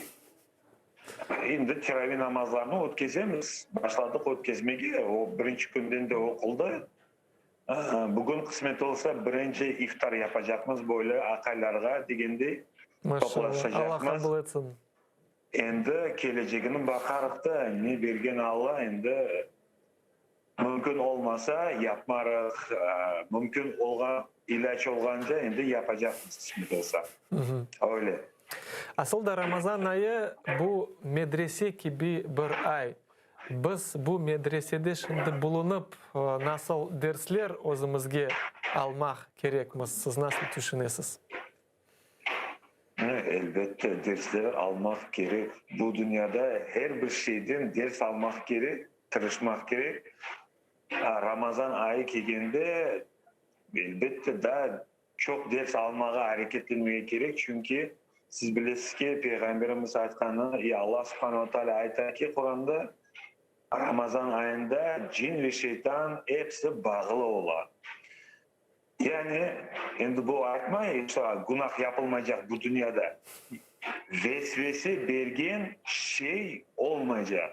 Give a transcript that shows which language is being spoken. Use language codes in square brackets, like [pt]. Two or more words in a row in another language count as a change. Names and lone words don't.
[crh] Şimdi teravih namazlarını ötközemiz. Başladık ötközmeye. O birinci günden de okulda. Bugün kısmet olsa birinci iftar yapacakmız böyle akaylarga degende Maşallah. Allah kabul etsin. Endi keleceğine bakarıq da ne bergen Allah endi mümkün olmasa yapmarıq, mümkün olgan ilaç olganca endi yapacakmız kısmet olsa. Öyle. Aslında Ramazan ayı bu medrese gibi bir ay. Biz bu medresede şimdi bulunup nasıl dersler özümüzge almak gerekmiz? Siz nasıl düşünüyorsunuz? Elbette dersler almak gerek. Bu dünyada her bir şeyden ders almak gerek, tırışmak gerek. Ramazan ayı kelgende elbette daha çok ders almaya hareketlenmeye gerek. Çünkü siz bilesiniz ki Peygamberimiz aytkanı, Allah [ar] سبحانه وتعالى [crh] aytar ki Kur'an'da Ramazan ayında cin ve şeytan hepsi bağlı olan. Yani endi bu aytmayın işte günah yapılmayacak bu dünyada. Vesvese bergen şey olmayacak.